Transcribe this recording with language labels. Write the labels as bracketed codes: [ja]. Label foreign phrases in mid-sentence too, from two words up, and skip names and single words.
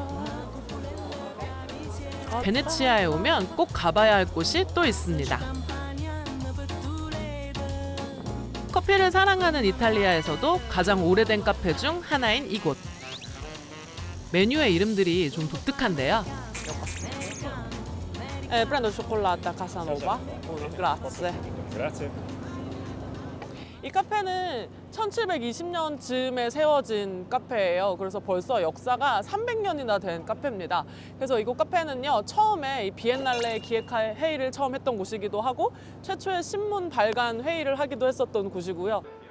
[ko] 베네치아에 오면 꼭 가봐야 할 곳이 또 있습니다. 커피를 사랑하는 이탈리아에서도 가장 오래된 카페 중 하나인 이곳. 메뉴의 이름들이 좀 독특한데요. [it] prendo cioccolata Casanova. Grazie. Grazie. [ko] 이 카페는 1720년쯤에 세워진 카페예요. 그래서 벌써 역사가 300년이나 된 카페입니다. 그래서 이곳 카페는요, 처음에 이 비엔날레 기획할 회의를 처음 했던 곳이기도 하고 최초의 신문 발간 회의를 하기도 했었던 곳이고요.